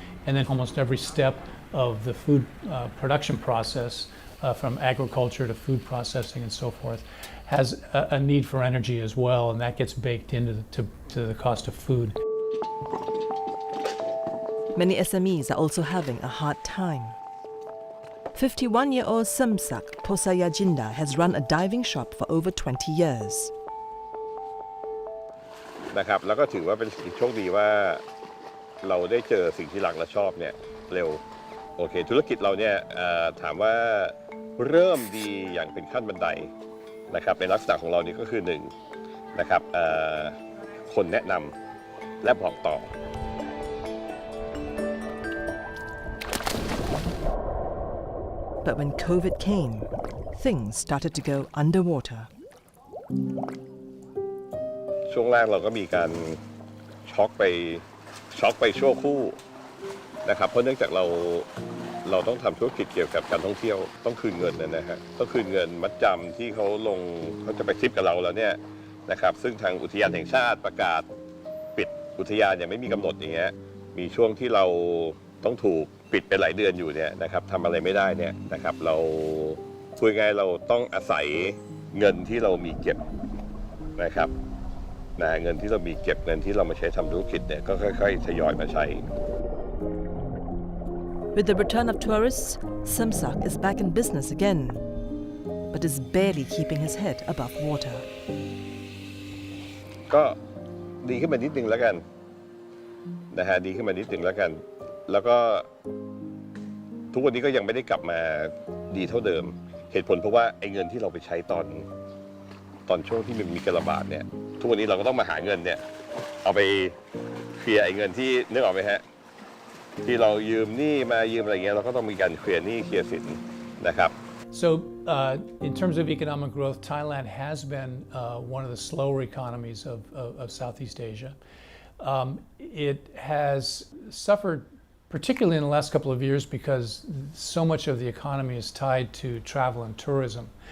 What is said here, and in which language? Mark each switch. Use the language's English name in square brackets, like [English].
[English] And then almost every step of the food production process, from agriculture to food processing and so forth, has a need for energy as well, and that gets baked into the cost of food. Many SMEs are also having a hard time. 51-year-old Samsak Posayajinda has run a diving shop for over 20 years. [Thai] นะครับแล้วก็ถือว่าเป็นสิ่งโชคดีว่าเราได้เจอสิ่งที่รักและชอบเนี่ยเร็วโอเคธุรกิจเราเนี่ยถามว่าเริ่มดีอย่างเป็นขั้นบันไดนะครับเป็นลักษณะของเรานี่ก็คือ1นะครับคนแนะนำและบอกต่อ [English] But when COVID came, things started to go underwater. [Thai] ช่วงแรกเราก็มีการช็อกไปชั่วคู่นะครับเพราะเนื่องจากเราต้องทำธุรกิจเกี่ยวกับการท่องเที่ยวต้องคืนเงินนะฮะต้องคืนเงินมัดจำที่เขาจะไปทริปกับเราแล้วเนี่ยนะครับซึ่งทางอุทยานแห่งชาติประกาศปิดอุทยานอย่างไม่มีกำหนดอย่างเงี้ยมีช่วงที่เราต้องถูกปิดไปหลายเดือนอยู่เนี่ยนะครับทำอะไรไม่ได้เนี่ยนะครับเรา พูดง่ายเราต้องอาศัยเงินที่เรามีเก็บนะครับเงินที่เรามีเก็บเงินที่เรามาใช้ทำธุรกิจเนี่ยก็ค่อยๆทยอยมาใช้ [English] With the return of tourists, Samsak is back in business again, but is barely keeping his head above water. [Thai] ก็ดีขึ้นมานิดนึงแล้วกันนะฮะดีขึ้นมานิดนึงแล้วกันแล้วก็ทุกวันนี้ก็ยังไม่ได้กลับมาดีเท่าเดิมเหตุผลเพราะว่าไอ้เงินที่เราไปใช้ตอนช่วงที่มันมีการระบาดเนี่ยทุกวันนี้เราก็ต้องมาหาเงินเนี่ยเอาไปเคลียร์ไอ้เงินที่นึกออกไหมฮะที่เรายืมหนี้มายืมอะไรเงี้ยเราก็ต้องมีการเคลียร์หนี้เคลียร์สินนะครับ [English] So in terms of economic growth, Thailand has been one of the slower economies of Southeast Asia. It has suffered particularly in the last couple of years because so much of the economy is tied to travel and tourism.